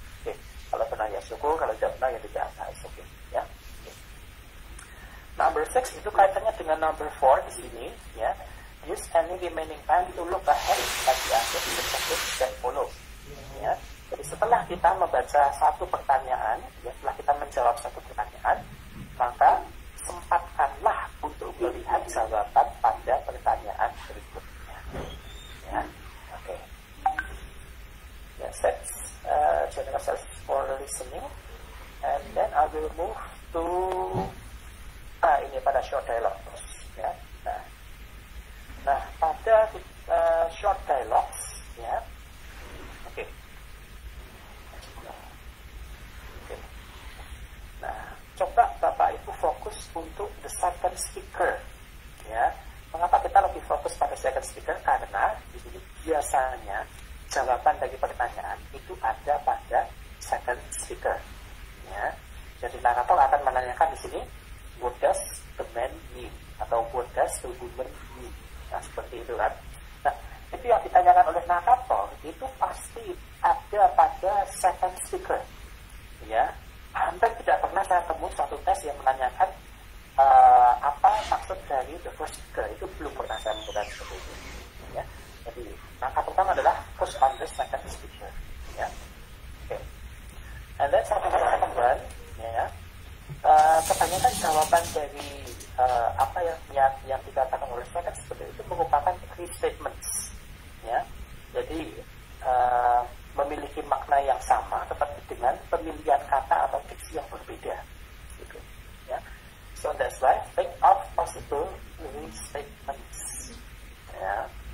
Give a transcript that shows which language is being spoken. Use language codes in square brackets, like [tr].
[id] Oke, kalau benar ya syukur, kalau tidak benar ya tidak, nah, oke, ya. Number 6 itu kaitannya dengan number 4 di sini, ya. [en] Use any remaining time to look ahead at the answers in the questions that follow. [id] Ya. Jadi setelah kita membaca satu pertanyaan, ya, setelah kita menjawab satu pertanyaan, maka sempatkanlah untuk melihat jawaban pada pertanyaan berikutnya. [en] Ya, oke. Ya, that's general exercise for listening, and then I will move to [id] ini pada [en] short dialogue, ya. [id] Nah, pada short dialogues, ya. Oke. Nah, coba Bapak Ibu fokus untuk the second speaker, ya. Mengapa kita lebih fokus pada second speaker? Karena di sini biasanya jawaban dari pertanyaan itu ada pada second speaker, ya. Jadi narator akan menanyakan di sini, [en] what does the man mean? Atau what does the woman mean? [id] Nah, seperti itu kan. Nah, itu yang ditanyakan oleh narator itu pasti ada pada second speaker, ya. Hampir tidak pernah saya temui satu tes yang menanyakan apa maksud dari the first speaker. Itu belum pernah saya menemukan seperti itu, ya. Jadi langkah pertama adalah [en] focus on the second speaker, [id] ya. Oke. [en] And then [id] satu teman, ya. Kebanyakan jawaban dari apa yang dikatakan oleh second speaker itu merupakan restatements, ya. Jadi memiliki makna yang sama tetapi dengan pemilihan kata atau diksi yang berbeda, gitu, ya. [en] So that's why think of possible restatements, ya.